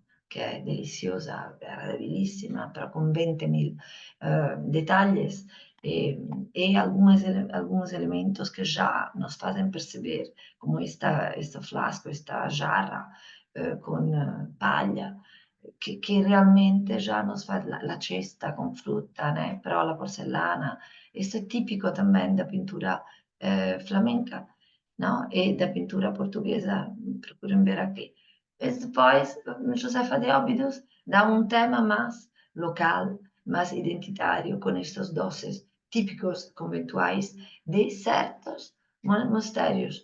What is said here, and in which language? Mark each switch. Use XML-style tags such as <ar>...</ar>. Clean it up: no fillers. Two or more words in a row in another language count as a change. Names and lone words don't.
<pt>Que é deliciosa, agradabilíssima, pero com 20.000 detalhes e alguns elementos que já nos fazem perceber, como este flasco, esta jarra com palha, que realmente já nos faz</pt> <it>la cesta com frutta,</it> <pt>né?</pt> <it>Però la</it> <pt>porcelana, isso é típico também da pintura flamenca, não? E da pintura portuguesa, procurem ver aqui. E depois, Josefa de Óbidos dá um tema mais local, mais identitário, com estes doces típicos conventuais de certos mostérios.</pt>